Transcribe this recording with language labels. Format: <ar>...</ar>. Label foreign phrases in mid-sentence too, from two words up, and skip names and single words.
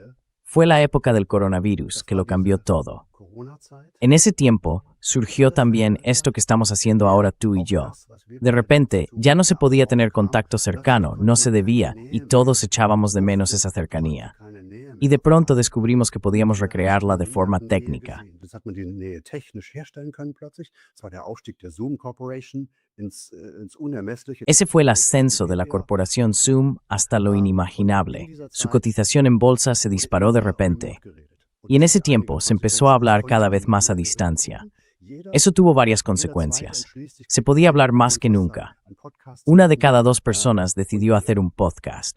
<es>Fue la época del coronavirus que lo cambió todo. En ese tiempo, surgió también esto que estamos haciendo ahora tú y yo. De repente, ya no se podía tener contacto cercano, no se debía, y todos echábamos de menos esa cercanía. Y de pronto descubrimos que podíamos recrearla de forma técnica.</es> <de>Das hat man die Nähe technisch herstellen können plötzlich. Das war der Aufstieg der Zoom Corporation ins Unermessliche.</de> <es>Ese fue el ascenso de la corporación Zoom hasta lo inimaginable. Su cotización en bolsa se disparó de repente. Y en ese tiempo se empezó a hablar cada vez más a distancia. Eso tuvo varias consecuencias. Se podía hablar más que nunca. Una de cada 2 personas decidió hacer un podcast.</es>